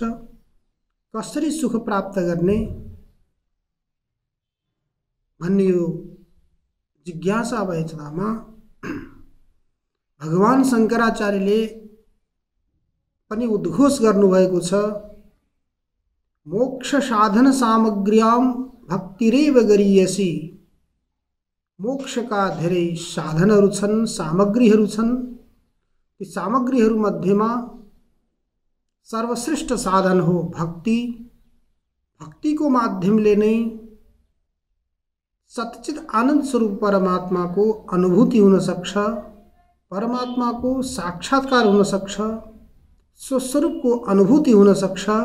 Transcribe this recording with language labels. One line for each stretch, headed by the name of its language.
Nepali: कसरी सुख प्राप्त गर्ने भन्ने यो जिज्ञासा भएछमा भगवान शंकराचार्यले पनि उद्घोष गर्नुभएको छ।
Sanskrit: मोक्ष साधन सामग्र्यां भक्तिरेव गरीयसी।
Nepali: मोक्षका धेरै साधनहरू छन्, सामग्रीहरू छन्। ती सामग्रीहरू मध्येमा सर्वश्रेष्ठ साधन हो भक्ति। भक्तिको माध्यमले नै सच्चित आनंद स्वरूप परमात्मा को अनुभूति हुन सक्छ, परमात्मा को साक्षात्कार हुन सक्छ, स्वस्वरूप को अनुभूति हुन सक्छ।